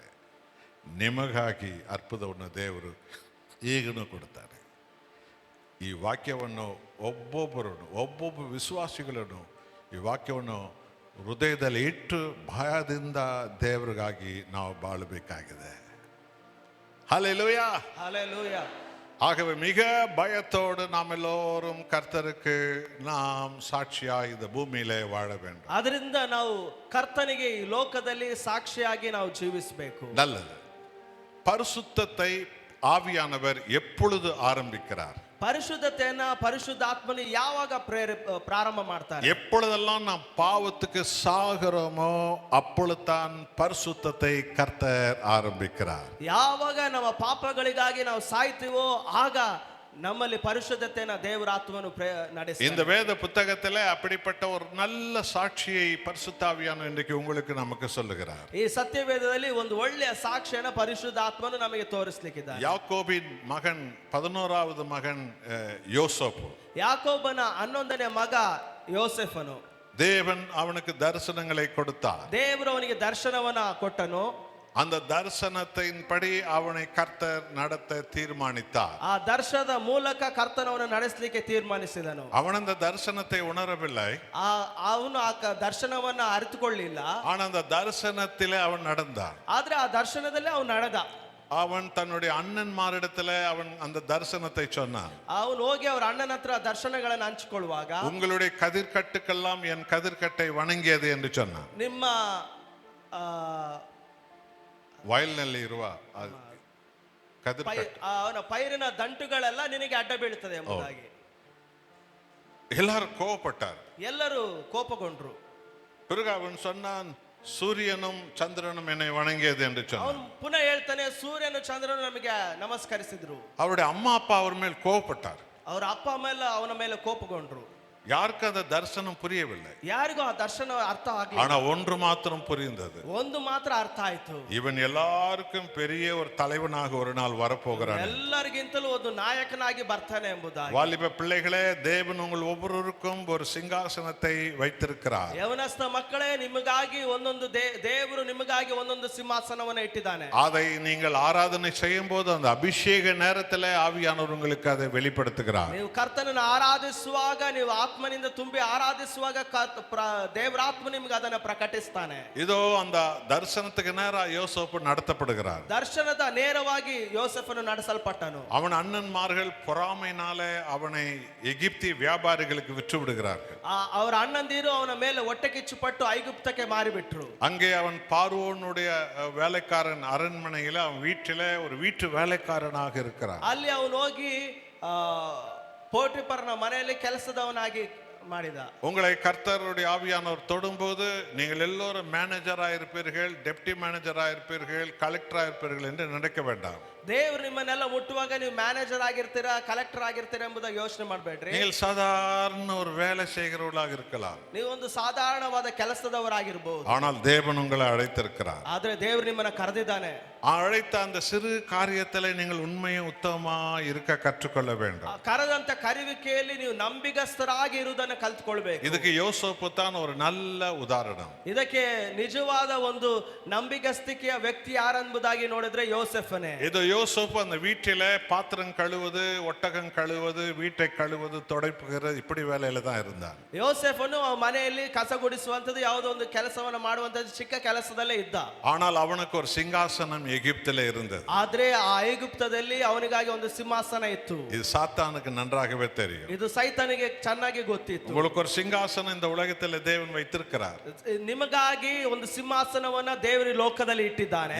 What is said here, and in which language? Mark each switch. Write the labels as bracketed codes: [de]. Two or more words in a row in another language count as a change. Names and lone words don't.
[kn] ನಿಮಗಾಗಿ ಅರ್ಪಣವನ್ನು ದೇವರು ಈಗಲೂ ಕೊಡ್ತಾರೆ. ಈ ವಾಕ್ಯವನ್ನು ಒಬ್ಬೊಬ್ಬ ವಿಶ್ವಾಸಿಗಳನ್ನು ಈ ವಾಕ್ಯವನ್ನು ಹೃದಯದಲ್ಲಿ ಇಟ್ಟು ಭಯದಿಂದ ದೇವರಿಗಾಗಿ ನಾವು ಬಾಳಬೇಕಾಗಿದೆ. [ta] ஹல்லேலூயா, ஹல்லேலூயா. ஆகவே மிக பயத்தோடு நாம் எல்லோரும் கர்த்தருக்கு நாம் சாட்சியாய் இந்த பூமியிலே வாழ வேண்டும். [kn] ಅದರಿಂದ ನಾವು ಕರ್ತನಿಗೆ ಈ ಲೋಕದಲ್ಲಿ ಸಾಕ್ಷಿಯಾಗಿ ನಾವು ಜೀವಿಸಬೇಕು. [ta] நல்லது. பரிசுத்தத்தை ஆவியானவர் எப்பொழுது ஆரம்பிக்கிறார்? [kn] ಪರಿಶುದ್ಧತೆಯನ್ನ ಪರಿಶುದ್ಧಾತ್ಮನು ಯಾವಾಗ ಪ್ರಾರಂಭ ಮಾಡ್ತಾರೆ? [ta] எப்பொழுதெல்லாம் நாம் பாவத்துக்கு சாகிறோமோ அப்பொழுதுதான் பரிசுத்தத்தை கர்த்தர் ஆரம்பிக்கிறார். [kn] ಯಾವಾಗ ನಮ್ಮ ಪಾಪಗಳಿಗಾಗಿ ನಾವು ಸಾಯ್ತೀವೋ ಆಗ ನಮ್ಮಲ್ಲಿ ಪರಿಶುದ್ಧತೆಯನ್ನ ದೇವರ ಆತ್ಮನು ನಡೆಸ್ತಾನೆ. [ta] இந்த வேத புத்தகத்திலே அப்படிப்பட்ட ஒரு நல்ல சாட்சியை பரிசுத்த ஆவியானவர் இன்றைக்கு உங்களுக்கு நமக்கு சொல்லுகிறார். [kn] ಈ ಸತ್ಯವೇದದಲ್ಲಿ ಒಂದು ಒಳ್ಳೆಯ ಸಾಕ್ಷಿಯನ್ನು ಪರಿಶುದ್ಧ ಆತ್ಮನು ನಮಗೆ ತೋರಿಸಲಿಕ್ಕಿದ್ದಾನೆ. [ta] யாக்கோபின் மகன் 11வது மகன் யோசேப்பு. [kn] ಯಾಕೋಬನ 11ನೇ ಮಗ ಯೋಸೇಫನು. [ta] தேவன் அவனுக்கு தரிசனங்களை கொடுத்தார். [kn] ದೇವರು ಅವನಿಗೆ ದರ್ಶನವನ್ನ ಕೊಟ್ಟನು. [ta] அந்த தரிசனத்தின்படி அவனை கர்த்தர் நடத்த தீர்மானித்தார். [kn] ಆ ದರ್ಶನದ ಮೂಲಕ ಕರ್ತನವನ್ನು ನಡೆಸಲಿಕ್ಕೆ ತೀರ್ಮಾನಿಸಿದನು. [ta] அவன் அந்த தரிசனத்தை உணரவில்லை. [kn] ಅವನು ಆ ದರ್ಶನವನ್ನ ಅರಿತುಕೊಳ್ಳಿಲ್ಲ. [ta] ஆனா அந்த தரிசனத்திலே அவன் நடந்தான். [kn] ಆದ್ರೆ ಆ ದರ್ಶನದಲ್ಲಿ ಅವನು ನಡೆದ. [ta] அவன் தன்னுடைய அண்ணன்மாரிடத்துல அவன் அந்த தரிசனத்தை சொன்னான். [kn] ಅವನು ಹೋಗಿ ಅವರ ಅಣ್ಣನ ಹತ್ರ ದರ್ಶನಗಳನ್ನು ಹಂಚಿಕೊಳ್ಳುವಾಗ [ta] உங்களுடைய கதிர்கட்டுக்கெல்லாம் என் கதிர்கட்டை வணங்கியது என்று சொன்னான். [kn] ನಿಮ್ಮ ವಯಲ್ನಲ್ಲಿ ಇರುವ ಅವನ ಪೈರಿನ ದಂಟುಗಳೆಲ್ಲ ನಿನಗೆ ಅಡ್ಡ ಬೀಳುತ್ತದೆ ಎಂಬುದಾಗಿ ಎಲ್ಲರೂ ಕೋಪಪಟ್ಟಾರು. ಎಲ್ಲರೂ ಕೋಪಗೊಂಡ್ರು. [ta] பிறகு அவன் சொன்னான், சூரியனும் சந்திரனும் என்னை வணங்கியது என்று சொன்னான். [kn] ಅವನು ಪುನಃ ಹೇಳ್ತಾನೆ, ಸೂರ್ಯನು ಚಂದ್ರನು ನಮಗೆ ನಮಸ್ಕರಿಸಿದ್ರು. [ta] அவருடைய அம்மா அப்பா அவர் மேல் கோபப்பட்டார். [kn] ಅವರ ಅಪ್ಪ ಮೇಲೆ ಅವನ ಮೇಲೆ ಕೋಪಗೊಂಡ್ರು. [ta] யாருக்கு அந்த தரிசனம் புரியவில்லை. [kn] ಯಾರಿಗೂ ಆ ದರ್ಶನ ಅರ್ಥ ಆಗಲಿಲ್ಲ. [ta] ஆனா ஒன்று மாத்திரம் புரிந்தது. [kn] ಒಂದು ಮಾತ್ರ ಅರ್ಥ ಆಯ್ತು. [ta] இவன் எல்லாருக்கும் பெரிய ஒரு தலைவனாக ஒரு நாள் வரப்போகிறான். [kn] ಎಲ್ಲರಿಗಿಂತಲೂ ಒಂದು ನಾಯಕನಾಗಿ ಬರ್ತಾನೆ ಎಂಬುದಾಗಿ. [ta] வாலிப பிள்ளைகளே, தேவன் உங்கள் ஒவ்வொருவருக்கும் ஒரு சிங்காசனத்தை வைத்திருக்கிறார். [kn] ಯವನಸ್ಥ ಮಕ್ಕಳೇ, ನಿಮಗಾಗಿ ಒಂದೊಂದು ದೇವರು ನಿಮಗಾಗಿ ಒಂದೊಂದು ಸಿಂಹಾಸನವನ್ನು ಇಟ್ಟಿದ್ದಾನೆ. [ta] அதை நீங்கள் ಆರಾಧನೆ செய்யும் போது அந்த அபிஷேக நேரத்திலே ஆவியானவர் உங்களுக்கு அதை வெளிப்படுத்துகிறார். [kn] ನೀವು ಕರ್ತನನ್ನು ಆರಾಧಿಸುವಾಗ, ನೀವು ಆತ್ಮನಿಂದ ತುಂಬಿ ಆರಾಧಿಸುವಾಗ ದೇವರಾತ್ಮ ನಿಮಗೆ ಅದನ್ನು ಪ್ರಕಟಿಸ್ತಾನೆ. [ta] இதோ அந்த தரிசனத்துக்கு நேரா யோசேப்பு நடத்தப்படுகிறார். [kn] ದರ್ಶನದ ನೇರವಾಗಿ ಯೋಸೇಫನು ನಡೆಸಲ್ಪಟ್ಟನು. [ta] அவன் அண்ணன்மார்கள் பொறாமையினாலே அவனை எகிப்தி வியாபாரிகளுக்கு விற்று விடுகிறார்கள். [kn] ಅವರ ಅಣ್ಣಂದಿರು ಅವನ ಮೇಲೆ ಹೊಟ್ಟೆ ಕಿಚ್ಚುಪಟ್ಟು ಐಗುಪ್ತಕ್ಕೆ ಮಾರಿಬಿಟ್ರು. [ta] அங்கே அவன் பார்வோனுடைய வேலைக்காரன் அரண்மனையில அவன் வீட்டிலே ஒரு வீட்டு வேலைக்காரனாக இருக்கிறான். [kn] ಅಲ್ಲಿ ಅವನು ಹೋಗಿ போட்டிபர்ன மனையிலே ಕೆಲಸದವನಾಗಿ ಮಾಡಿದ. [ta] உங்களை கர்த்தருடைய ஆவியானவர் தொடும்போது நீங்கள் எல்லோரும் மேனேஜராக இருப்பீர்கள், [en] deputy managerஆக [ta] இருப்பீர்கள், கலெக்டராக இருப்பீர்கள் என்று நினைக்க வேண்டாம். [kn] ದೇವರು ನಿಮ್ಮನ್ನೆಲ್ಲ ಮುಟ್ಟುವಾಗ ನೀವು ಮ್ಯಾನೇಜರ್ ಆಗಿರ್ತೀರಾ, ಕಲೆಕ್ಟರ್ ಆಗಿರ್ತೀರಾ ಎಂಬುದಾಗಿ ಯೋಚನೆ ಮಾಡಬೇಡ್ರಿ. [ta] நீங்கள் சாதாரண ஒரு வேலை செய்கிறவர்களாக இருக்கலாம். [kn] ನೀವು ಒಂದು ಸಾಧಾರಣವಾದ ಕೆಲಸದವರಾಗಿರಬಹುದು. [ta] ஆனால் தேவன் உங்களை அழைத்திருக்கிறார். [kn] ಆದ್ರೆ ದೇವರು ನಿಮ್ಮನ್ನ ಕರೆದಿದ್ದಾನೆ. [ta] அழைத்த அந்த சிறு காரியத்தில் நீங்கள் உண்மையும் உத்தமமா இருக்க கற்றுக்கொள்ள வேண்டும். [kn] ಕರೆದಂತ ಕರೆಯುವಿಕೆಯಲ್ಲಿ ನೀವು ನಂಬಿಗಸ್ತರಾಗಿ ಇರುವುದನ್ನು ಕಲ್ತ್ಕೊಳ್ಬೇಕು. [ta] இதுக்கு யோசேப்பு தான் ஒரு நல்ல உதாரணம். [kn] ಇದಕ್ಕೆ ನಿಜವಾದ ಒಂದು ನಂಬಿಗಸ್ತಿಕೆಯ ವ್ಯಕ್ತಿ ಯಾರೆಂಬುದಾಗಿ ನೋಡಿದ್ರೆ ಯೋಸೇಫನೇ. [ta] ಇದು யோசேப்பு அந்த வீட்டில பாத்திரம் கழுவுவது, ஒட்டகம் கழுவுவது, வீட்டை கழுவுவது, துடைப்புகிறது, இப்படி வேலையில தான் இருந்தான். [kn] ಯೋಸೇಫನು ಮನೆಯಲ್ಲಿ ಕಸ ಗುಡಿಸುವಂತದ್ದು ಯಾವುದೋ ಒಂದು ಕೆಲಸವನ್ನು ಮಾಡುವಂತದ್ದು ಚಿಕ್ಕ ಕೆಲಸದಲ್ಲೇ ಇದ್ದ. [ta] ஆனால் அவனுக்கு ஒரு சிங்காசனம் எகிப்திலே இருந்தது. [kn] ಆದ್ರೆ ಆ ಐಗುಪ್ತದಲ್ಲಿ ಅವನಿಗಾಗಿ ಒಂದು ಸಿಂಹಾಸನ ಇತ್ತು. [ta] இது சாத்தானுக்கு நன்றாகவே தெரியும். [kn] ಇದು ಸೈತಾನಿಗೆ ಚೆನ್ನಾಗಿ ಗೊತ್ತಿತ್ತು. [ta] உங்களுக்கு ஒரு சிங்காசனம் இந்த உலகத்தில் தேவன் வைத்திருக்கிறார். [kn] ನಿಮಗಾಗಿ ಒಂದು ಸಿಂಹಾಸನವನ್ನ ದೇವರು ಲೋಕದಲ್ಲಿ ಇಟ್ಟಿದ್ದಾನೆ.